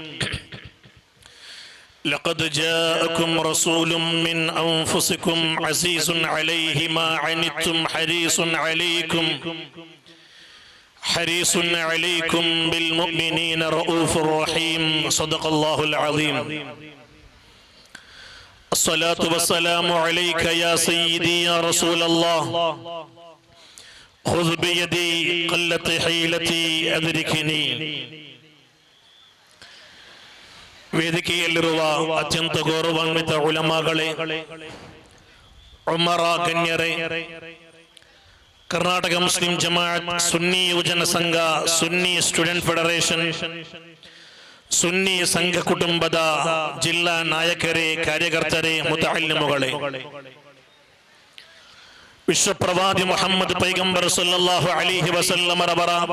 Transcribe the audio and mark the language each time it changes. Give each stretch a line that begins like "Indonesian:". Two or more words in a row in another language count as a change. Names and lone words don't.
Arabic: لقد جاءكم رسول من أنفسكم عزيز عليه ما عنتم حريص عليكم بالمؤمنين رؤوف رحيم. صدق الله العظيم. الصلاة والسلام عليك يا سيدي يا رسول الله، خذ بيدي قلت حيلتي أدركني.
Kannada: ವೇದಿಕೆಯಲ್ಲಿರುವ ಅತ್ಯಂತ ಗೌರವಾನ್ವಿತ ಉಲಮಾಗಳೇ, ಉಮರ ಗಣ್ಯರೇ, ಕರ್ನಾಟಕ ಮುಸ್ಲಿಂ ಜಮಾಅತ್, ಸುನ್ನಿ ಯುವಜನ ಸಂಘ, ಸುನ್ನಿ ಸ್ಟೂಡೆಂಟ್ ಫೆಡರೇಷನ್, ಸುನ್ನಿ ಸಂಘ ಕುಟುಂಬದ ಜಿಲ್ಲಾ ನಾಯಕರೇ, ಕಾರ್ಯಕರ್ತರೇ, ಮುತಅಲ್ಲಿಮುಗಳೇ, ವಿಶ್ವಪ್ರವಾದಿ ಮುಹಮ್ಮದ್ ಪೈಗಂಬರ್
Arabic: صلى الله عليه
Kannada: ವಸಲ್ಲಮರವರ